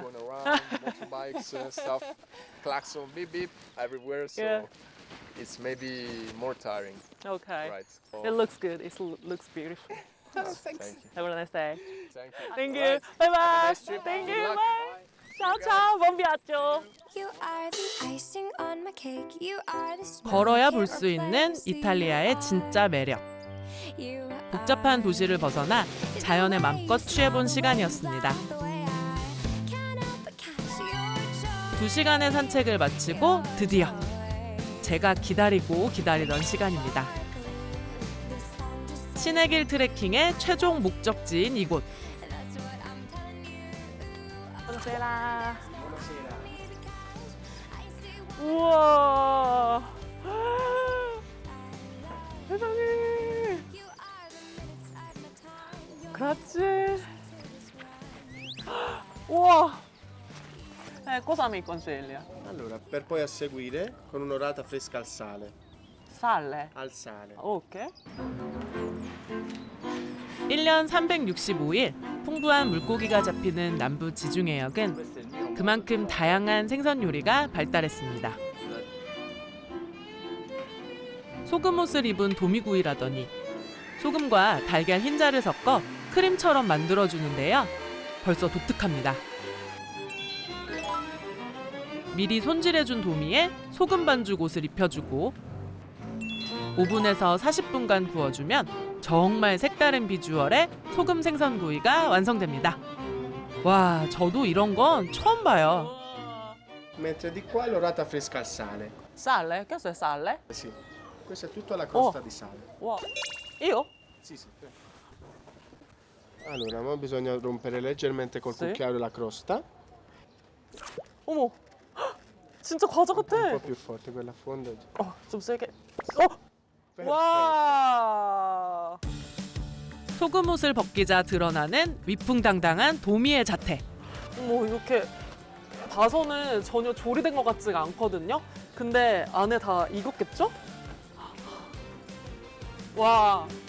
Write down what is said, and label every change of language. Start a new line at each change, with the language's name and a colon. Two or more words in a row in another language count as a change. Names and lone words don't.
English: going around, motorbikes, stuff, klaxon, beep beep everywhere. So Yeah. it's maybe more tiring. Okay. Right. It looks good. It looks beautiful. Thank you. Have a nice day. Thank you. Thank you. Alright. Bye Have a bye. nice trip. Thank Good you. luck. Bye.
Italian: Ciao ciao. Buon viaggio.
Korean: 걸어야 볼 수 있는 이탈리아의 진짜 매력. 복잡한 도시를 벗어나 자연에 맘껏 취해본 시간이었습니다. 2시간의 산책을 마치고 드디어 제가 기다리던 시간입니다. 신의길 트레킹의 최종 목적지인 이곳.
Italian: Buonasera.
Korean: 우와. 세상에.
Italian: Grazie. Wow. Cosa mi consiglia? Allora, per poi a seguire con un'orata fresca al sale. Sale? Al sale. Ok.
Korean: 1년 365일 풍부한 물고기가 잡히는 남부 지중해역은 그만큼 다양한 생선 요리가 발달했습니다. 소금옷을 입은 도미구이라더니 소금과 달걀 흰자를 섞어 크림처럼 만들어주는데요. 벌써 독특합니다. 미리 손질해준 도미에 소금 반죽 옷을 입혀주고 오븐에서 40분간 구워주면 정말 색다른 비주얼의 소금 생선구이가 완성됩니다. 와, 저도 이런 건 처음 봐요.
Italian: Mentre di qua l'orata fresca al sale. Sale? Questo è sale? Sì, questa è tutta la crosta di sale. Wow. Io? Sì, sì. Allora, ora bisogna rompere leggermente col cucchiaio la crosta.
Korean: 어머. 진짜 과자 같아.
Italian: Un po' più forte quella fonda.
Korean: 좀 세게. 와. 소금옷을 벗기자 드러나는 위풍당당한 도미의 자태. 이렇게 봐서는 전혀 조리된 것 같지가 않거든요. 근데 안에 다 익었겠죠? 와.